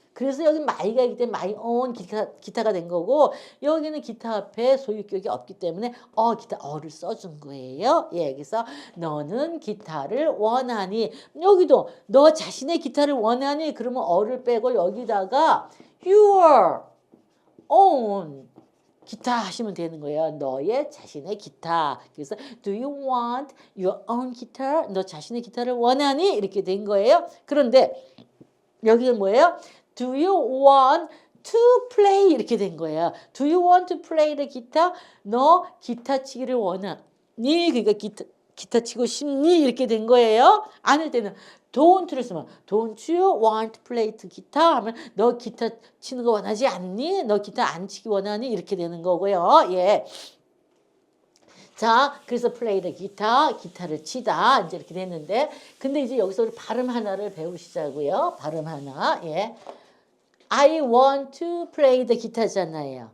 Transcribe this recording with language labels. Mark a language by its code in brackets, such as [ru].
[ko] 그래서 여기 마이가 있기 때문에 my own 기타가 된 거고 여기는 기타 앞에 소유격이 없기 때문에 어를 써준 거예요. 예, 그래서 너는 기타를 원하니 여기도 너 자신의 기타를 원하니 그러면 어를 빼고 여기다가 your own 기타 하시면 되는 거예요. 너의 자신의 기타. 그래서 [en] do you want your own guitar? [ko] 너 자신의 기타를 원하니? 이렇게 된 거예요. 그런데 여기는 뭐예요? [en] Do you want to play? [ko] 이렇게 된 거예요. [en] Do you want to play the guitar? [ko] 너 기타 치기를 원하니? 그러니까 기타 치고 싶니? 이렇게 된 거예요. 아닐 때는 don't를 쓰면 [en] don't you want to play the guitar? [ko] 하면 너 기타 치는 거 원하지 않니? 너 기타 안 치기 원하니? 이렇게 되는 거고요. 예. 자, 그래서 [en] play the guitar, [ko] 기타를 치다 이제 이렇게 됐는데 근데 이제 여기서 우리 발음 하나를 배우시자고요. 발음 하나. 예. [en] I want to play the guitar잖아요.